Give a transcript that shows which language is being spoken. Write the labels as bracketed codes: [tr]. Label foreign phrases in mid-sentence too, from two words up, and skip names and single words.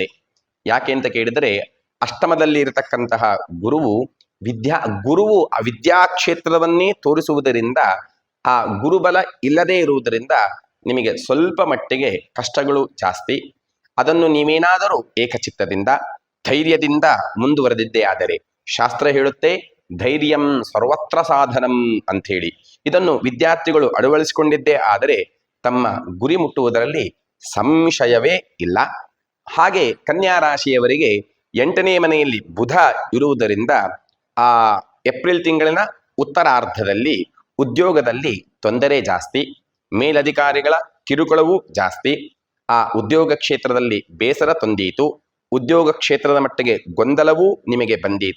[kn] ಯಾಕೆ ಅಂತ ಕೇಳಿದರೆ, ಅಷ್ಟಮದಲ್ಲಿ ಇರತಕ್ಕಂತಹ ಗುರುವು ಆ ವಿದ್ಯಾ ಕ್ಷೇತ್ರವನ್ನೇ ತೋರಿಸುವುದರಿಂದ, ಆ ಗುರುಬಲ ಇಲ್ಲದೇ ಇರುವುದರಿಂದ ನಿಮಗೆ ಸ್ವಲ್ಪ ಮಟ್ಟಿಗೆ ಕಷ್ಟಗಳು ಜಾಸ್ತಿ. ಅದನ್ನು ನೀವೇನಾದರೂ ಏಕಚಿತ್ತದಿಂದ ಧೈರ್ಯದಿಂದ ಮುಂದುವರೆದಿದ್ದೇ ಆದರೆ, ಶಾಸ್ತ್ರ ಹೇಳುತ್ತೆ [sa] ಧೈರ್ಯಂ ಸರ್ವತ್ರ ಸಾಧನಂ [kn] ಅಂಥೇಳಿ. ಇದನ್ನು ವಿದ್ಯಾರ್ಥಿಗಳು ಅಳವಡಿಸಿಕೊಂಡಿದ್ದೇ ಆದರೆ ತಮ್ಮ ಗುರಿ ಮುಟ್ಟುವುದರಲ್ಲಿ ಸಂಶಯವೇ ಇಲ್ಲ. ಹಾಗೆ ಕನ್ಯಾ ರಾಶಿಯವರಿಗೆ 8ನೇ ಮನೆಯಲ್ಲಿ ಬುಧ ಇರುವುದರಿಂದ ಆ ಏಪ್ರಿಲ್ ತಿಂಗಳಿನ ಉತ್ತರಾರ್ಧದಲ್ಲಿ ಉದ್ಯೋಗದಲ್ಲಿ ತೊಂದರೆ ಜಾಸ್ತಿ, ಮೇಲಧಿಕಾರಿಗಳ ಕಿರುಕುಳವೂ ಜಾಸ್ತಿ, ಆ ಉದ್ಯೋಗ ಕ್ಷೇತ್ರದಲ್ಲಿ ಬೇಸರ ತಂದೀತು, ಉದ್ಯೋಗ ಕ್ಷೇತ್ರದ ಮಟ್ಟಿಗೆ ಗೊಂದಲವೂ ನಿಮಗೆ ಬಂದೀತು.